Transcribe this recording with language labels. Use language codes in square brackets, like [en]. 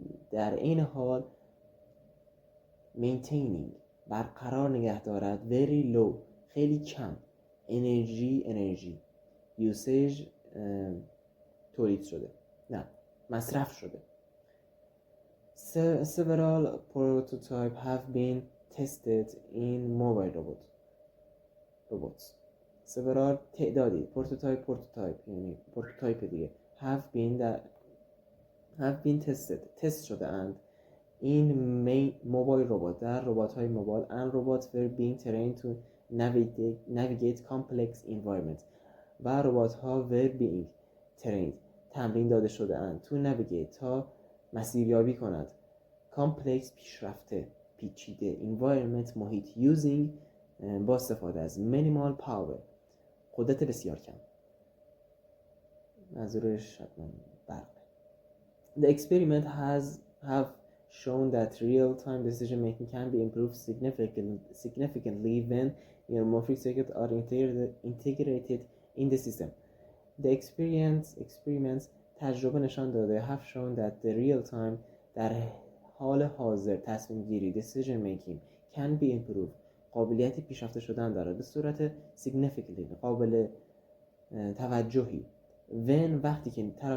[fa] در این حال برقرار نگه دارد [en] very low [fa] خیلی کم انرژی usage تولید شده مصرف شده. [en] Several prototypes have been tested in mobile robots. several [fa] تعدادی پروتوتایپ یعنی پروتوتایپ دیگه [en] have been [fa] تست شده اند [en] in mobile robot [fa] در ربات های موبایل [en] and robots were being trained to navigate complex environments [fa] و ربات ها [en] were being trained [fa] تمرین داده شده اند [en] to navigate [fa] تا مسیریابی کند complex پیچیده environment محیط using با استفاده از [en] minimal power [fa] قدرت بسیار کم. منظورش برق. [en] The experiment have shown that real-time decision making can be improved significantly when neuromorphic circuits are integrated in the system. The experiments [fa] تجربه نشان داده [en] have shown that the real-time [fa] در حال حاضر تصمیم گیری [en] decision making can be improved [fa] قابلیت پیشرفته شدن دارد به صورت significantly قابل توجهی when وقتی که